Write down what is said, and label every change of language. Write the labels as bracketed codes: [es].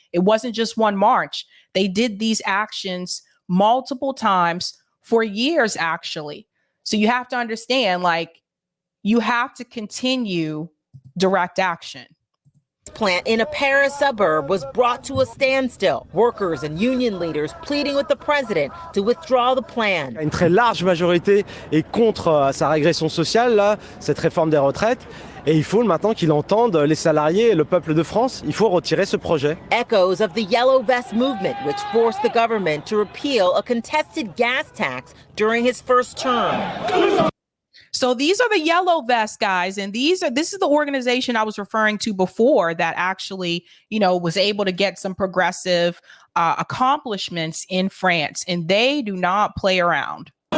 [en] It wasn't just one march. They did these actions multiple times for years, actually. So you have to understand, like, you have to continue direct action. Plant in a Paris suburb was brought to a standstill. Workers and union leaders pleading with the president to withdraw the plan. [fr] Une très large majorité est contre sa régression sociale, là, cette réforme des retraites. Et il faut maintenant qu'il entende les salariés et le peuple de France. Il faut retirer ce projet. [en] Echoes of the Yellow Vest movement, which forced the government to repeal a contested gas tax during his first term. So these are the Yellow Vest guys, and this is the organization I was referring to before that actually, was able to get some progressive accomplishments in France, and they do not play around.